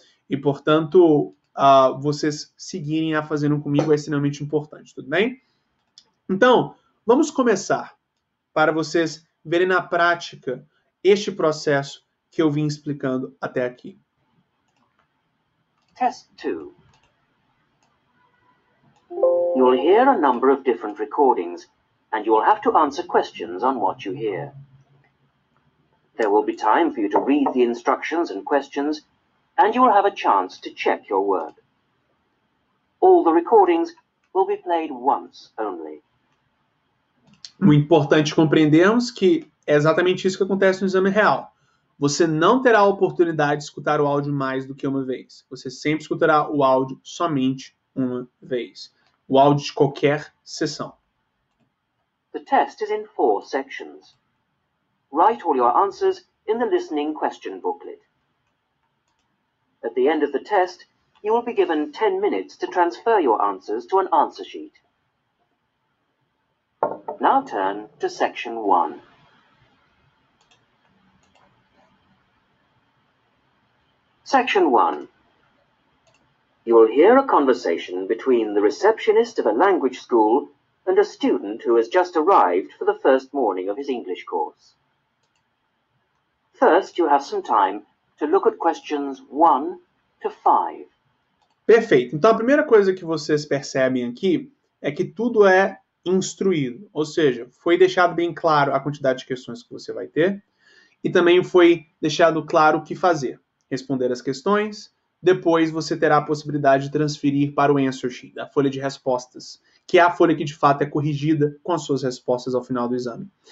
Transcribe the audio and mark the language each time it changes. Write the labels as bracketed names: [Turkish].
[Portuguese] E, portanto, vocês seguirem a fazendo comigo é extremamente importante, tudo bem? Então, vamos começar para vocês verem na prática este processo que eu vim explicando até aqui. [English] Test 2. You'll hear a number of different recordings, and you will have to answer questions on what you hear. There will be time for you to read the instructions and questions, and you will have a chance to check your work. All the recordings will be played once only. [Portuguese] Muito importante compreendermos que é exatamente isso que acontece no exame real. Você não terá a oportunidade de escutar o áudio mais do que uma vez. Você sempre escutará o áudio somente uma vez. O áudio de qualquer sessão. [English] The test is in 4 sections. Write all your answers in the listening question booklet. At the end of the test, you will be given 10 minutes to transfer your answers to an answer sheet. Now turn to section 1. Section 1. You will hear a conversation between the receptionist of a language school and a student who has just arrived for the first morning of his English course. First, you have some time to look at questions 1 to 5. [Portuguese] Perfeito. Então, a primeira coisa que vocês percebem aqui é que tudo é instruído, ou seja, foi deixado bem claro a quantidade de questões que você vai ter e também foi deixado claro o que fazer. Responder as questões, depois você terá a possibilidade de transferir para o answer sheet, a folha de respostas, que é a folha que de fato é corrigida com as suas respostas ao final do exame.